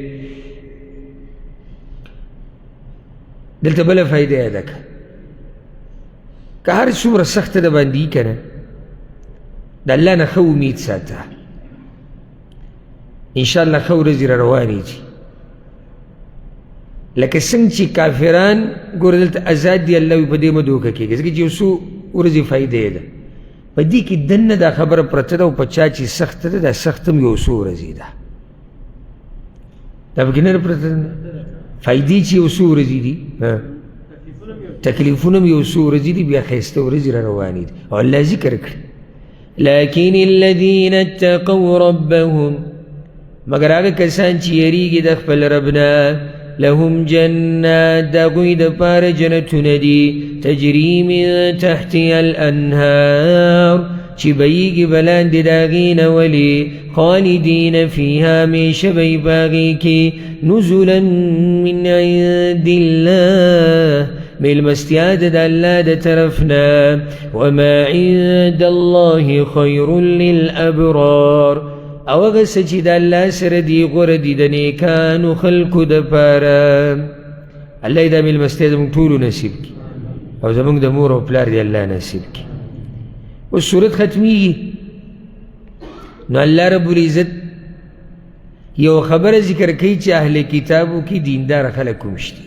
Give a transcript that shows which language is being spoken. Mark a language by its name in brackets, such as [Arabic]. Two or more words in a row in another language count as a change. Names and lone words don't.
[Pashto] دلته بله فایده یاده که که هر څومره سخته د باندې وي که نه د الله نه ښه امید ساته انشاءالله ښه ورځې را روانې دي لکه څنګه چې کافران ګوره دلته ازاد دي الله وي په دې مه دوکه کېږي ځکه چې یو څو ورځې فایده یې ده په دې کې دننه دا خبره پرته ده او په چا چې سخته ده دا سخت هم یو څو ورځې ده دا پکې نه پرته ده فایدې چې یو څو ورځې دي تکلیفونه هم یو څو ورځې دي بیا ښایسته ورځې را روانې دي او الله ذکر کړي [Arabic] لكن الذين اتقوا ربهم [Pashto] مگر هغه کسان چې یریږي د خپل رب نه لهم جنات د هغوی دپاره جنتونه دي [Arabic] تجري من تحتها الانهار [Pashto] چې بهیږي به لاندې د هغې نه ولې [Arabic] خالدین فیها [Pashto] همیشه به یې په هغې کې [Arabic] نزلا من عند الله [Pashto] مېلمستیا د الله د طرفنا [Arabic] وما عند الله خیر للابرار [Pashto] او هغه څه چې د الله سره دي غوره دي د نیکانو خلکو دپاره. الله دا مېلمستیا زموږ ټولو نصیب کړي او زموږ د مور او پلار دی الله نصیب کړي. اوس صورت ختمیږي نو الله رب العزت یو خبره ذکر کوي چې اهل کتابو کې دیندار خلک کوم شته.